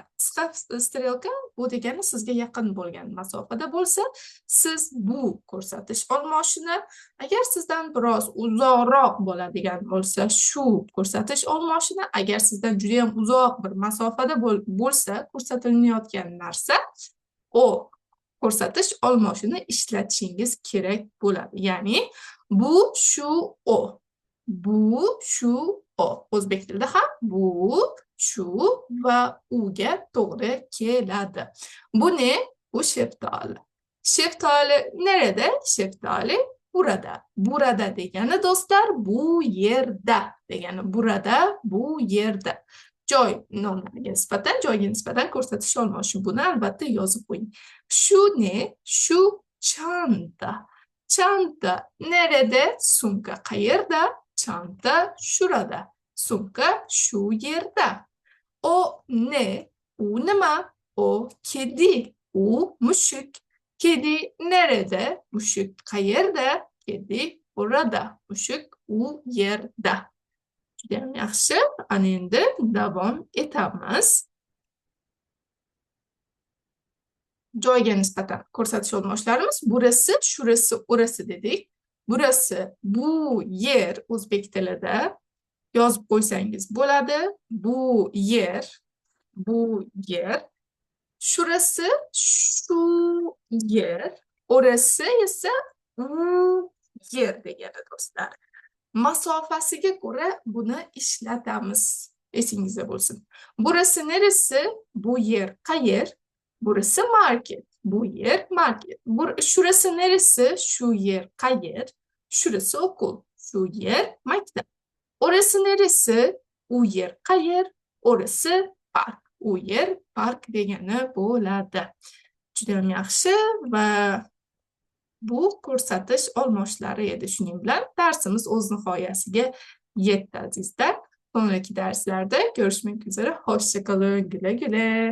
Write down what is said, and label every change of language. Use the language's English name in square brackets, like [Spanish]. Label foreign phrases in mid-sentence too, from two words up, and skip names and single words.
[Uzbek] Qisqa strelka bu degani sizga yaqin bo'lgan masofada bo'lsa, siz bu ko'rsatish olmoshini, agar sizdan biroz uzoqroq bo'ladigan bo'lsa, shu ko'rsatish olmoshini, agar sizdan juda ham uzoq bir masofada bo'lsa, ko'rsatilayotgan narsa, o ko'rsatish olmoshini ishlatishingiz kerak bo'ladi. Ya'ni bu, shu, o. Bu, shu, o. O'zbek tilida ham bu, shu va uga to'g'ri keladi. [Turkish] Bu ne? Bu sheftoli. Sheftoli nerede? Sheftoli burada. [Uzbek] Burada degani do'stlar, bu yerda degani. Burada, bu yerda. Joy nomlariga nisbatan, joyga nisbatan ko'rsatish olmoshi. Buni albatta yozib qo'ying. [Turkish] Shu ne? Shu chanta. Çanta nerede? [Uzbek] Sumka qayerda? [Turkish] Çanta şurada. Sumka şu yerde. O ne? [Uzbek] O nima? [Turkish] O kedi. [Uzbek] O mushuk. [Turkish] Kedi nerede? [Uzbek] Mushuk qayerda? [Turkish] Kedi burada. [Uzbek] Mushuk u yerda. Judayam yaxshi. Ana endi davom etamiz. Joyga nisbatan ko'rsatish olmoshlarimiz. [Turkish] Burası, şurası, orası dedik. [Uzbek] Burası, bu yer o'zbek tilida yozib qo'ysangiz bo'ladi. Bu yer, bu yer. Şurası, şu yer. Orası esa u yer degani do'stlar. Masofasiga ko'ra buni ishlatamiz. Esingizda bo'lsin. [Turkish] Burası neresi? [Uzbek] Bu yer qayer? [Turkish] Burası market. [Uzbek] Bu yer market. [Turkish] Şurası neresi? [Uzbek] Şu yer qayer? [Turkish] Şurası okul. [Uzbek] Şu yer maktab. [Turkish] Orası neresi? [Uzbek] U yer qayer? [Turkish] Orası park. [Uzbek] U yer park degani bo'ladi. Juda ham yaxshi va bu ko'rsatish olmoshlari edi. Shuning bilan darsimiz o'z nihoyasiga yetdi azizlar. [Turkish] Sonraki derslarda görüşmek üzere. Hoşça kalın. Güle güle.